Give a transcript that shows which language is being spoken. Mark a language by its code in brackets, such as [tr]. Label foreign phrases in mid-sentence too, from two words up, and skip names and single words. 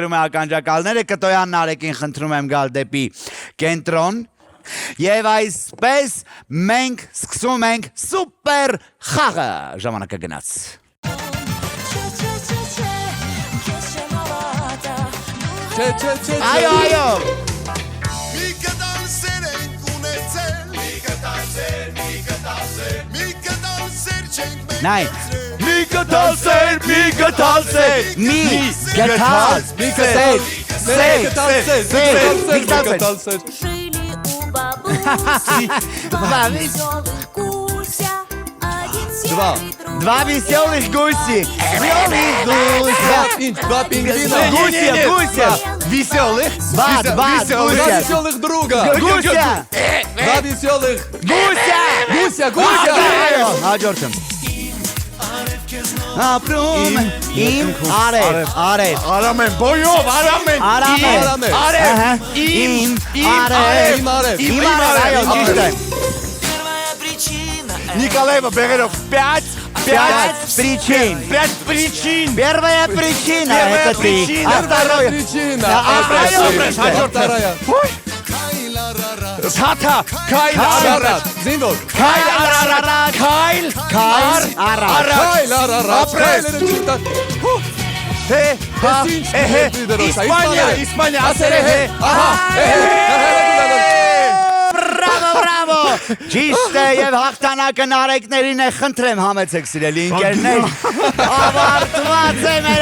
[hy] է ականջակալները, Կտոյան Նարեկին խնդրում եմ գալ դեպի կենտրոն։ Եվ այսպես մենք սկսում ենք սուպեր խաղը, ժամանակը գնաց։ Այո Նայ մի գտալսեր [ru] Жили у бабуси веселых гуся, один серый, Два веселых гуси. Два пингвина. Гуся. Веселых. [hy] Բադ, [ru] Два веселых друга. [hy] Գուսյա։ [ru] Два веселых. [hy] Գուսյա։ [ru] Гуся. [hy] Այո, հաջորդը։ Ապրում իմ արև։ Արամ են բոյով, արամ են։ Արամ է։ Արև։ Իմ Իմ արև։ արև. Իմ արև, այո, ճիշտ է։ [ru] Николаева Бегеров 5 причин. 5 причин. Первая причина это ты. причина. А второе. Причина. Вторая. [hy] Թաթա, քայլ Արարատ. արարատ, Զինվոր. քայլ արարատ, քայլ Արարատ. ապրես, թե, հա, էհե, Իսպանիա, ասեր էհե, ահա, Բրավո։ Ճիշտ է եւ հաղթանակը նարեկներին է, խնդրեմ համեցեք սիրելի ընկերներ։ Ավարտված է մեր